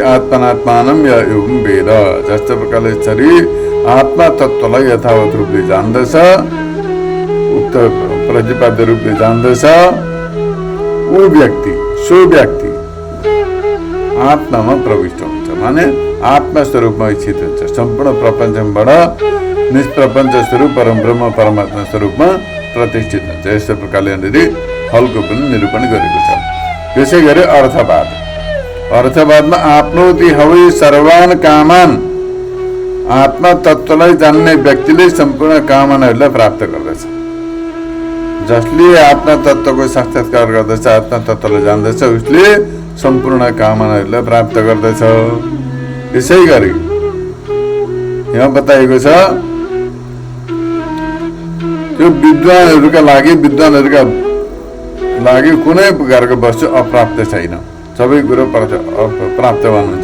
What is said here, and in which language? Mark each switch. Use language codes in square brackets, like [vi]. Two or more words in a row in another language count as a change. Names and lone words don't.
[sa] आत्मनात्मानं या एवं वेद, [ne] जस्तो प्रकारले शरीर आत्मा तत्त्वलाई यथावत रूपले जान्दछ, उक्त प्रतिपाद्य रूपले जान्दछ, ऊ व्यक्ति सो व्यक्ति आत्मामा प्रविष्ट हुन्छ, माने आत्मा स्वरूपमा इच्छित हुन्छ, सम्पूर्ण प्रपञ्चबाट निष्प्रपञ्च स्वरूप परम ब्रह्म परमात्मा स्वरूपमा प्रतिष्ठित हुन्छ। यस्तो प्रकारले यहाँनिर फलको पनि निरूपण गरेको छ। त्यसै गरी अर्थवाद, अर्थवादमा [sa] आफ्नोति हवै सर्वान कामान, [ne] आत्मा तत्त्वलाई जान्ने व्यक्तिले सम्पूर्ण कामनाहरूलाई प्राप्त गर्दछ। जसले आत्मा तत्त्वको साक्षात्कार गर्दछ, आत्मा तत्त्वलाई जान्दछ, उसले सम्पूर्ण कामनाहरूलाई प्राप्त गर्दछ। यसै गरी यहाँ बताइएको छ त्यो विद्वानहरूका लागि कुनै प्रकारको वस्तु अप्राप्त छैन, सबै कुरो प्राप्तवान हुन्छ।